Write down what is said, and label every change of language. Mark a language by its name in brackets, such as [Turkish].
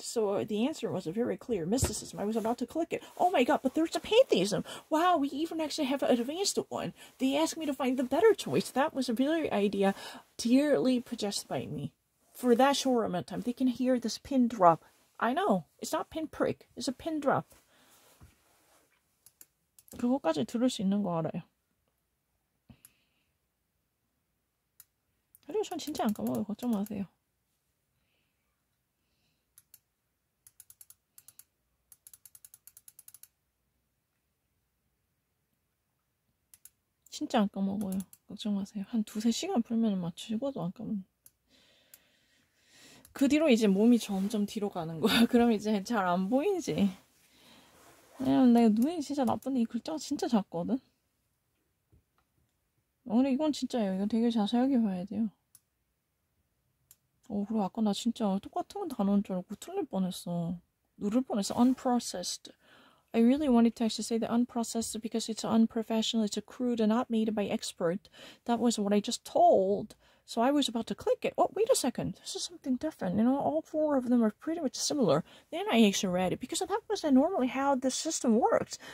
[English] So the answer was very clear. Mysticism. I was about to click it. Oh my God, but there's a pantheism. Wow, we even actually have an advanced one. They asked me to find the better choice. That was a very idea dearly possessed by me. For that short amount of time, they can hear this pin drop. I know. It's not pin prick. It's a pin drop. [Korean] 그거까지 들을 수 있는 거 알아요. 그리고 전 진짜 안 까먹어요. 걱정 마세요. 진짜 안 까먹어요. 걱정 마세요. 한 2-3시간 풀면 막 죽어도 안 까먹어요. 그 뒤로 이제 몸이 점점 뒤로 가는 거야. 그럼 이제 잘 안 보이지. 왜냐면 내가 눈이 진짜 나쁜데 이 글자가 진짜 작거든. 근데 이건 진짜예요. 이거 되게 자세하게 봐야 돼요. 그리고 아까 나 진짜 똑같은 단어인 줄 알고 틀릴 뻔했어. 누를 뻔했어. Unprocessed. [English] I really wanted to actually say the unprocessed because it's unprofessional, it's crude and not made by expert. That was what I just told. So I was about to click it. Oh, wait a second. This is something different. You know, all 4 of them are pretty much similar. Then I actually read it because that was normally how the system works.